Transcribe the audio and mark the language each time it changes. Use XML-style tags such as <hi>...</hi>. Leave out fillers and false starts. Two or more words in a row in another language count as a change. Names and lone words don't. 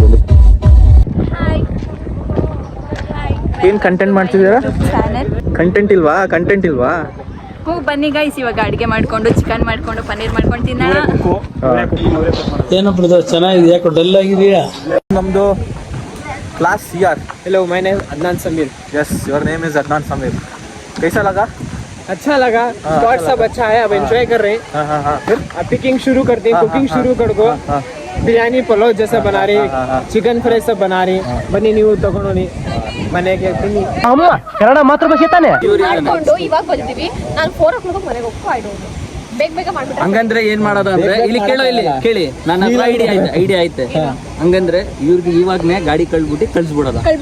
<kn>ಇಲ್ಲಿ ಏನು ಕಂಟೆಂಟ್ ಮಾಡ್ತಿದ್ದೀರಾ? ಕಂಟೆಂಟ್ ಇಲ್ವಾ? ಬನ್ನಿ ಗೈಸ್, ಇವಾಗ ಅಡಿಗೆ ಮಾಡ್ಕೊಂಡು ಚಿಕನ್ ಮಾಡ್ಕೊಂಡು ಪನ್ನೀರ್ ಮಾಡ್ಕೊಂಡು ತಿನ್ನೋಣ. ಏನಪ್ಪ ಚೆನ್ನಾಗಿದೆ, ಯಾಕೆ ಡಲ್ ಆಗಿದೆಯಾ? ನಮ್ಮದು क्लास CR.</kn> <en>Hello, my name Adnan Sameer. Yes, your name is Adnan Sameer.</en> <hi>कैसा लगा? अच्छा लगा. स्पॉट सब अच्छा है, अब एंजॉय कर रहे हैं. हाँ. फिर अब पिकिंग शुरू करते हैं. कुकिंग शुरू कर दो. बिरयानी पुलाव जैसा बना रही, चिकन फ्राई सब बना रही.</hi> <kn>बन्नी ನೀವು ತಗೊಂಡು ಮನೆಗೆ ಹಾಕ್ತೀನಿ. ಅಮ್ಮ ಕನ್ನಡ ಮಾತೃಭಾಷೆ ತಾನೆ. ಮಾಡ್ಕೊಂಡು ಇವಾಗ ಬರ್ತೀವಿ. ನಾನು 4 o'clock ಮನೆಗೆ ಹೋಗ್ಕೋ.</kn> <en>I don't know,</en> <kn>ಬೇಗ ಮಾಡ್ಬಿಟ್ರೆ. ಹಂಗಂದ್ರೆ ಏನ್ ಮಾಡೋದು ಅಂದ್ರೆ, ಇಲ್ಲಿ ಕೇಳಿ, ನನ್ನ ಹತ್ರ ಐಡಿಯಾ ಐತೆ. ಹಂಗಂದ್ರೆ ಇವ್ರಿಗೆ ಇವಾಗನೇ ಗಾಡಿ ಕಳ್ಸ್ಬಿಡೋದು.</kn>